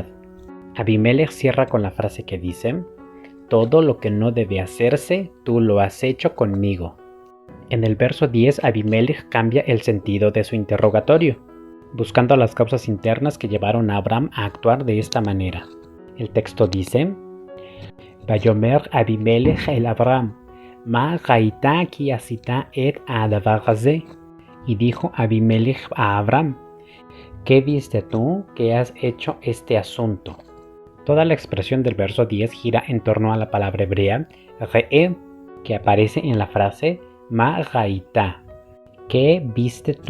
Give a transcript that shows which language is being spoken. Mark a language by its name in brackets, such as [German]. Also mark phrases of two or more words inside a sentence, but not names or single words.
[Spanish] Abimelech cierra con la frase que dice: todo lo que no debe hacerse, tú lo has hecho conmigo. En el verso 10, Abimelech cambia el sentido de su interrogatorio, buscando las causas internas que llevaron a Abraham a actuar de esta manera. El texto dice: [Hebrew] ויאמר אבימלך אל אברהם מה ראית כי עשית את הדבר הזה. [Spanish] Y dijo Abimelech a Abraham: ¿qué viste tú que has hecho este asunto? Toda la expresión del verso 10 gira en torno a la palabra hebrea re'e, que aparece en la frase [Hebrew] מה ראית, [Spanish] ¿qué viste tú?